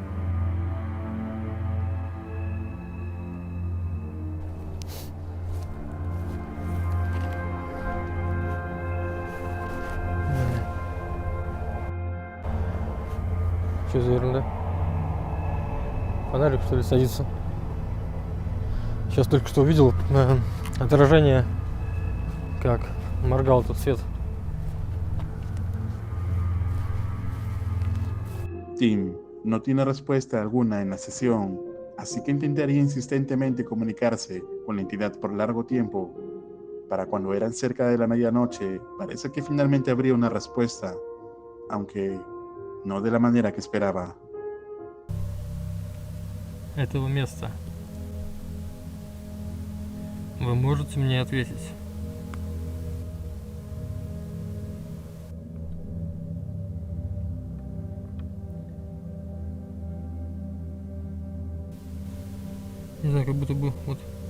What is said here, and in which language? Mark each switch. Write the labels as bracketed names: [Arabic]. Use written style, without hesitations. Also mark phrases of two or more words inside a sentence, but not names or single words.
[Russian] Что за ерунда? Фонарик, что ли, садится? Сейчас только что увидел отражение, как моргал этот свет. [Spanish] Tim no tiene respuesta alguna en la sesión, así que intentaría insistentemente comunicarse con la entidad por largo tiempo. Para cuando eran cerca de la medianoche, parece que finalmente habría una respuesta, aunque no de la manera que esperaba. [Russian] Этого места. Вы можете мне ответить? Не знаю, как будто бы вот.